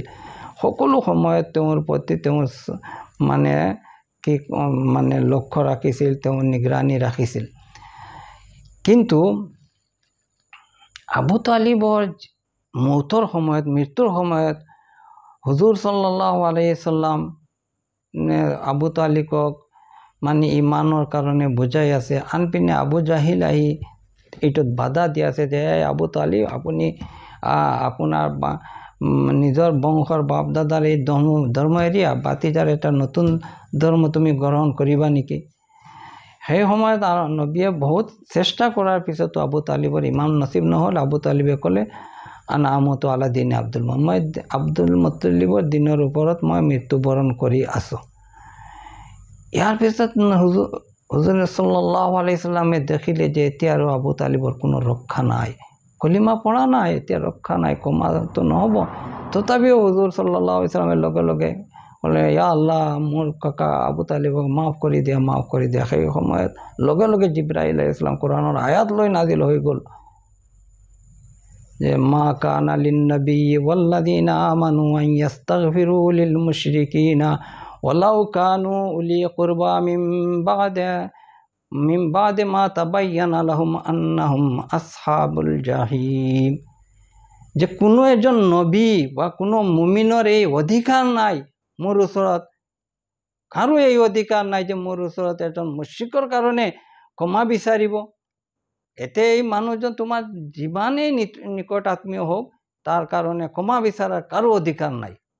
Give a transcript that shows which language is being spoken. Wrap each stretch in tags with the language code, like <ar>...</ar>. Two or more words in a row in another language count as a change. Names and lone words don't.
<as>সকলো সময়ত তেওঁৰ প্ৰতি তেওঁৰ লক্ষ্য ৰাখিছিল, তেওঁ নিগৰানী ৰাখিছিল। কিন্তু আবু তালিবৰ মৃত্যুৰ সময়ত হুজুৰ</as> <ar>صلى الله عليه وسلم</ar> <as>আবু তালিবক ইমানৰ কাৰণে বুজাই আছে। আনপিনে আবু জাহিল আহি এইটোত বাধা দি আছে যে আবু তালিব, আপুনি আপোনাৰ নিজৰ বংশৰ বাপ দাদাৰ এই ধৰ্ম এৰিয়া বাতিজাৰ এটা নতুন ধৰ্ম তুমি গ্ৰহণ কৰিবা নেকি? সেই সময়ত নবীয়ে বহুত চেষ্টা কৰাৰ পিছতো আবু তালিবৰ ইমান নচিব নহ'ল। আবু তালিবে ক'লে</as> <ar>أنا أموت على دين</ar> <as>মই আব্দুল মুত্তালিবৰ দিনৰ ওপৰত মই মৃত্যুবৰণ কৰি আছোঁ। ইয়াৰ পিছত হুজুৰ</as> <ar>صلى الله عليه وسلم</ar> <as>দেখিলে যে এতিয়া আৰু আবু তালিবৰ কোনো ৰক্ষা নাই, কলিমা পঢ়া নাই, এতিয়া ৰক্ষা নাই, কমাটো নহ'ব। তথাপিও হুজুৰ</as> <ar>صلى الله عليه وسلم</ar> <as>লগে লগে ক'লে, ইয়া আল্লাহ, মোৰ কাকা আবু তালিবক মাফ কৰি দিয়া, মাফ কৰি দিয়া। সেই সময়ত লগে লগে জিব্ৰাইল</as> <ar>عليه السلام</ar> <as>কোৰআনৰ আয়াত লৈ নাজিল হৈ গ'ল যে</as> <ar>ما كان للنبي والذين آمنوا أن يستغفروا للمشركين ولو كانوا أولي قربى من بعد ما تبين لهم أنهم أصحاب الجحيم.</ar> <as>যে কোনো এজন নবী বা কোনো মুমিনৰ এই অধিকাৰ নাই, মোৰ ওচৰত কাৰো এই অধিকাৰ নাই যে মোৰ ওচৰত এজন মুশ্ৰিকৰ কাৰণে ক্ষমা বিচাৰিব। এতে এই মানুহজন তোমাৰ যিমানেই নিকট আত্মীয় হওক, তাৰ কাৰণে ক্ষমা বিচাৰাৰ কাৰো অধিকাৰ নাই।</as>